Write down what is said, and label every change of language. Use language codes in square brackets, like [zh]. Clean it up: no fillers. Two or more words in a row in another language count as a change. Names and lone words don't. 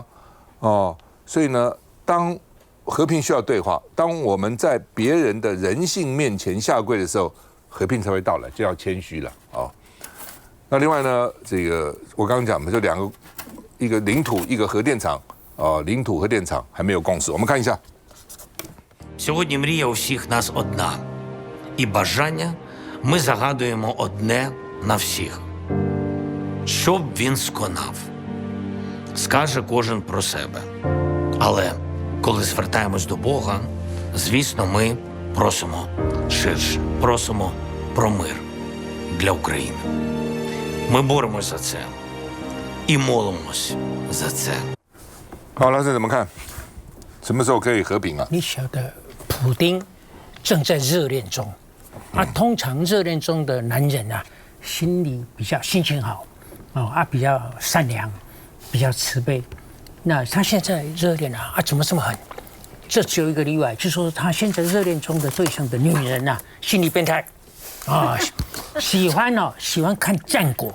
[zh] 所以呢，当和平需要对话，当我们在别人的人性面前下跪的时候，和平才会到来，就要谦虚了那另外呢，这个我刚刚讲的就2个，一个领土，一个核电厂领土核电厂还没有共识，我们看一下。 [uk] Сьогодні мрія у всіх нас одна. І бажання ми загадуємо одне на всіх. Щоб він сконав. Скаже кожен про себе. Але коли звертаємось до Бога, звісно, ми просимо ширше. Просимо про мир для України. Ми боремось за це. І молимось за це. [zh] 好，老师怎么看？什么时候可以和平啊？你晓得，普丁正在热恋中，通常热恋中的男人心里比较心情好，比较善良，比较慈悲。那他现在热恋怎么这么狠？这只有一个例外，就是说他现在热恋中的对象的女人心理变态喜欢看战果。